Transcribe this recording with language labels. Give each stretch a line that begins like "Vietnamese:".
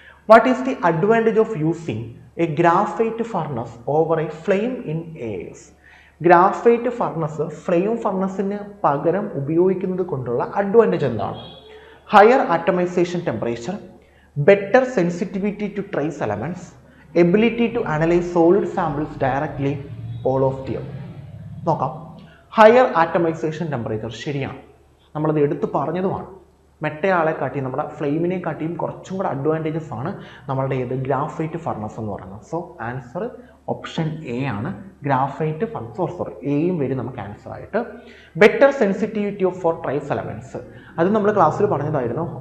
English: What is the advantage of using a graphite furnace over a flame in AS?
Malayalam: Graphite furnace flame ഫർണസിന് പകരം ഉപയോഗിക്കുന്നത് കൊണ്ടുള്ള advantage എന്താണ്?
English: Higher atomization temperature, better sensitivity to trace elements, ability to analyze solid samples directly, all of the above.
Malayalam: നോക്കാം. Higher ആറ്റമൈസേഷൻ temperature ശരിയാണ്, നമ്മളത് എടുത്ത് പറഞ്ഞതുമാണ്. മെറ്റയാളെ കാട്ടിയും നമ്മുടെ ഫ്ലെയിമിനെ കാട്ടിയും കുറച്ചും കൂടെ അഡ്വാൻറ്റേജസ് ആണ് നമ്മളുടെ ഗ്രാഫൈറ്റ് ഫർണസ് എന്ന് പറയുന്നത്. സോ ആൻസർ ഓപ്ഷൻ എ ആണ്, ഗ്രാഫൈറ്റ് ഫർണസ്. എയും വരും നമുക്ക് ആൻസർ ആയിട്ട്.
English: better sensitivity of for trace elements,
Malayalam: അത് നമ്മൾ ക്ലാസ്സിൽ പറഞ്ഞതായിരുന്നു.